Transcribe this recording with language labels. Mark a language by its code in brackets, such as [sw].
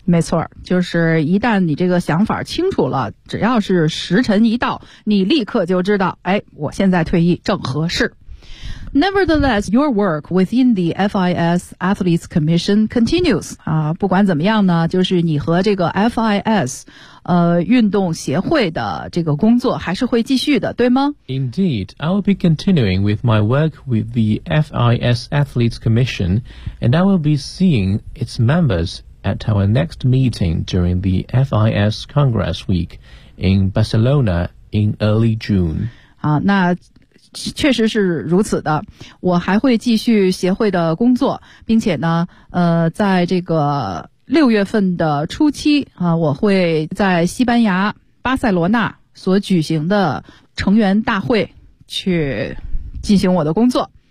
[zh] 没错，就是一旦你这个想法清楚了，只要是时辰一到，你立刻就知道，哎，我现在退役正合适。 [en] Nevertheless, your work within the FIS Athletes Commission continues. [zh] 啊，不管怎么样呢，就是你和这个 FIS, 运动协会的这个工作还是会继续的，对吗？ [en] Indeed, I will be continuing with my work with the FIS Athletes Commission, and I will be seeing its members at our next meeting during the FIS Congress Week in Barcelona in early June. [zh] 好，那确实是如此的。我还会继续协会的工作，并且呢，在这个六月份的初期啊，我会在西班牙巴塞罗那所举行的成员大会去进行我的工作。